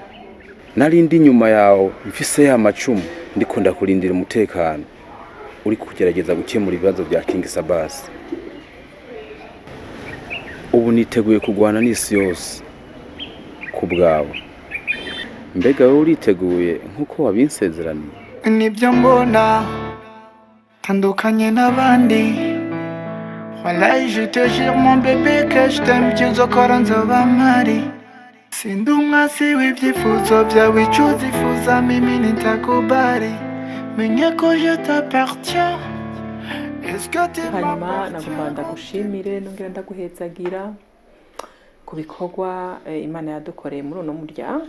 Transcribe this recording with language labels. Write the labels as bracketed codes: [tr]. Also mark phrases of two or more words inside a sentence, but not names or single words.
[rn] Nari ndi nyuma yawe mfise ya macumu ndiko ndakurindira umutekano uri kugerageza gukemura ibibazo bya King Sabas. Ubu niteguye kugwana n'isi yose kubwawe. Mbega wowe uriteguye nkuko wabinsezeraniye? Nibyo mbona tandukanye n'abandi. [fr] Wallahi je te jure mon bébé que je t'aime, tu [rn] uzokora nzoba mpari. Sindi umwasi w'ibyifuzo byawe icyo uzifuza [sw] mimi nitakubali. [rn] Menye ko [fr] je t'appartiens. [rn] Hanyuma nagomba ndagushimire nongera ndaguhezagira ku bikorwa Imana yadukoreye muri uno muryango.